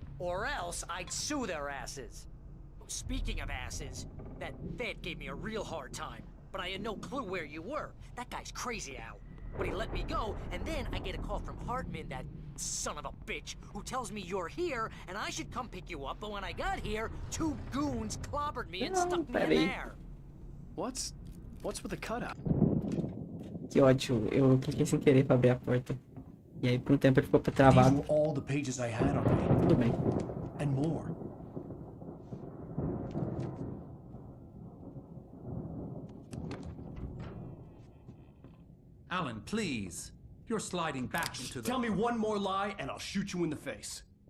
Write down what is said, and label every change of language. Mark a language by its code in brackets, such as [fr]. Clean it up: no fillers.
[en] Or else I'd sue their asses. Speaking of asses, that Fed gave me a real hard time, but I had no clue where you were. That guy's crazy, Al. But he let me go, and then I get a call from Hartman, that son of a bitch, who tells me you're here, and I should come pick you up, but when I got here, 2 goons clobbered me and stuck me in there. What's with the cutout? [pt] Que ódio, eu cliquei sem querer pra abrir a porta. E aí por um tempo ele ficou travado. [en] These were all the pages I had on me. [pt] Tudo bem. [en] And more. Alan, please. You're sliding back into the... Tell me one more lie and I'll shoot you in the face.